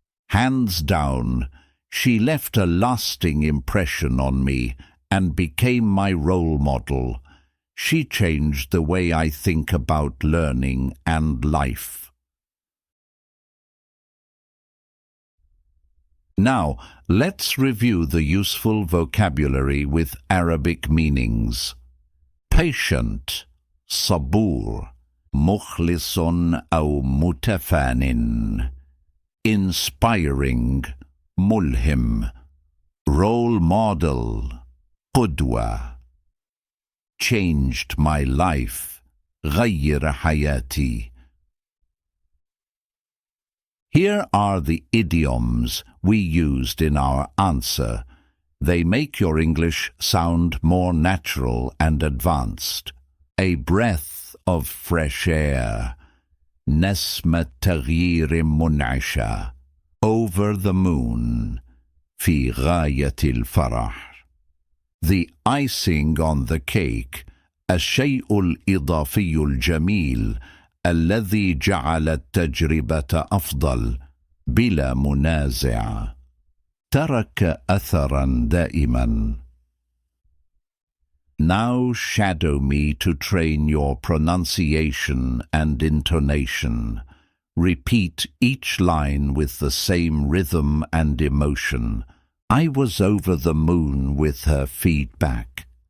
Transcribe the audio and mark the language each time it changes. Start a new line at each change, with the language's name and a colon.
English: Hands down, she left a lasting impression on me and became my role model. She changed the way I think about learning and life. Now, let's review the useful vocabulary with Arabic meanings. Patient,
Arabic: صبور, مخلص أو متفان.
English: Inspiring,
Arabic: ملهم.
English: Role model,
Arabic: قدوة.
English: Changed my life,
Arabic: غير حياتي.
English: Here are the idioms we used in our answer. They make your English sound more natural and advanced. A breath of fresh air.
Arabic: نسمة تغيير منعشة.
English: Over the moon.
Arabic: في غاية الفرح.
English: The icing on the cake.
Arabic: الشيء الإضافي الجميل الذي جعل التجربة أفضل بلا منازع. ترك أثرا دائما.
English: Now shadow me to train your pronunciation and intonation. Repeat each line with the same rhythm and emotion. I was over the moon with her feedback.